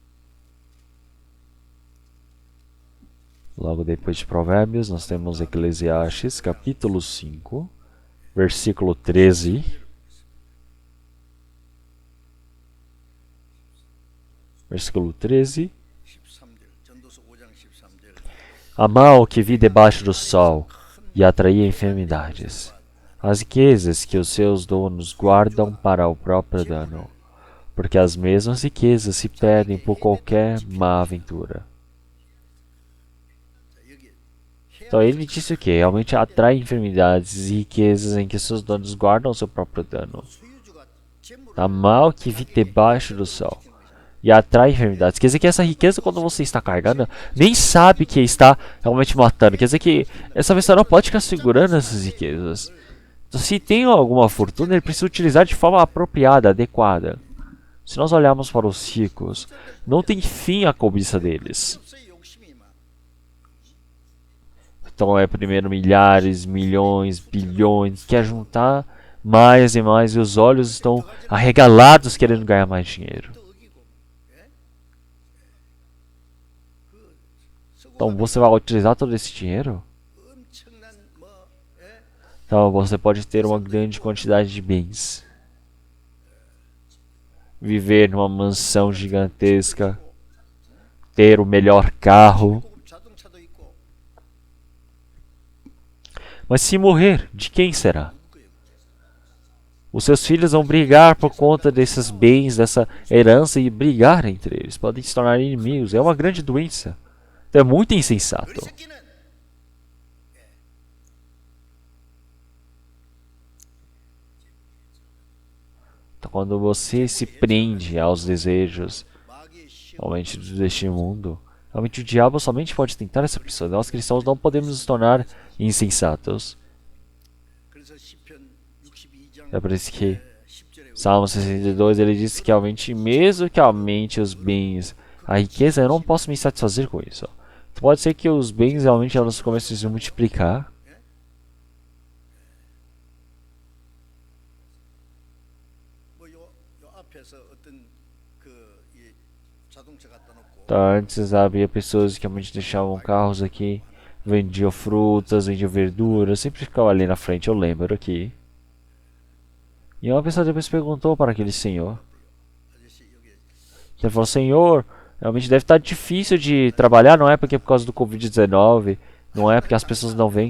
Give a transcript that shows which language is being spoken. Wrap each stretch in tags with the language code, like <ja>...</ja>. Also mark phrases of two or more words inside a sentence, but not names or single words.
<pt>Logo depois de Provérbios, nós temos Eclesiastes, capítulo 5, versículo 13. Versículo 13.</pt> <ko>13절 전도서 5장 13절</ko> <pt>Amar o que vi debaixo do sol e atrair enfermidades. As riquezas que os seus donos guardam para o próprio dano, porque as mesmas riquezas se perdem por qualquer má aventura. Então ele disse o que? Realmente atrai enfermidades e riquezas em que seus donos guardam o seu próprio dano.</pt> <ko>소유주가 재물을</ko> <pt>Amar o que vi debaixo do sol e atrai enfermidades. Quer dizer que essa riqueza, quando você está carregando, nem sabe que está realmente matando. Quer dizer que essa pessoa não pode ficar segurando essas riquezas. Então, se tem alguma fortuna, ele precisa utilizar de forma apropriada, adequada. Se nós olharmos para os ricos, não tem fim a cobiça deles.</pt> <ko>없어요. 욕심이 막</ko> <pt>Então é primeiro milhares, milhões, bilhões, quer juntar mais e mais, e os olhos estão arregalados querendo ganhar mais dinheiro.</pt> <ko>또 어기고 예?</ko> <pt>Então você vai utilizar todo esse dinheiro?</pt> <ko>엄청난 뭐 예?</ko> <pt>Então você pode ter uma grande quantidade de bens. Viver numa mansão gigantesca. Ter o melhor carro.</pt> <ko>고급 자동차도 있고</ko> <pt>Mas se morrer, de quem será? Os seus filhos vão brigar por conta desses bens, dessa herança e brigar entre eles. Podem se tornar inimigos. É uma grande doença. Então é muito</pt> <ko>우리</ko> <pt>insensato.</pt> <ko>새끼는</ko> <pt>Então, quando você se prende aos desejos,</pt> <ko>마귀의 시험</ko> <pt>realmente deste mundo, realmente o diabo somente pode tentar essa pessoa. Nós cristãos não podemos nos tornar insensatos.</pt> <ko>그래서 시편 62장</ko> <pt>É por isso que</pt> <ko>10절에</ko> <pt>Salmo 62 ele diz que realmente, mesmo que aumente os bens, a riqueza, eu não posso me satisfazer com isso. Então, pode ser que os bens realmente elas comecem a se multiplicar.</pt> <ko>뭐요 앞에서 어떤 이 자동차 갖다 놓고</ko> <pt>Então, antes havia pessoas que realmente deixavam carros aqui, vendiam frutas, vendiam verduras, sempre ficavam ali na frente, eu lembro aqui. E uma pessoa depois perguntou para aquele senhor.</pt> <ko>아저씨 여기</ko> <pt>Ele falou, Senhor, realmente deve estar difícil de trabalhar, não é porque é por causa do Covid-19, não é porque as pessoas não vêm.</pt>